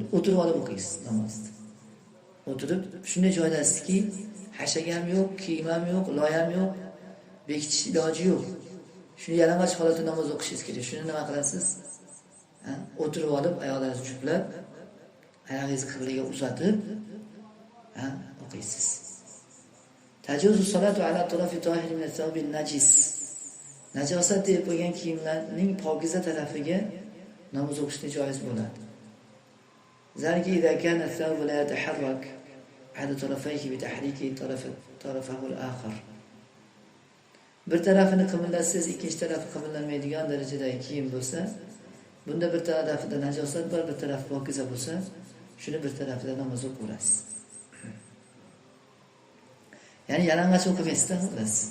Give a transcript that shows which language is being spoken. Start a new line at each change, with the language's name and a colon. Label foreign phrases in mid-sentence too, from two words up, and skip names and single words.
Uzbek: O'tirib olib o'qiysiz namozni. O'tirib shunday joydasizki, hashagam yo'q, kiyim ham yo'q, loyam yo'q, bekitish iloji yo'q. Shuni yalang'och holatda namoz o'qishingiz kerak. Shuni nima qilasiz? O'tirib olib, oyoqlaringizni juplab, oyog'ingizni qiblaga uzatib, o'qiysiz.
Arabic: تجوز الصلاة على طرف طاهر من الثوب النجس.
Uzbek: Najosat deb qo'ygan kiyimlarning pokiza tarafiga namoz o'qishni joiz bo'ladi.
Arabic: ذلك إذا كان الثوب لا يتحرك على طرفيه بتحريك طرفه الآخر.
Uzbek: Bir tarafini qimillatsangiz, ikkinchi tarafi qimillanmaydigan darajadagi kiyim bo'lsa, bunda bir tarafida najosat bor, bir tarafi pokiza bo'lsa, shuni bir tarafida namoz o'qiysiz. Ya'ni yalang'och o'qimaysizda xullas.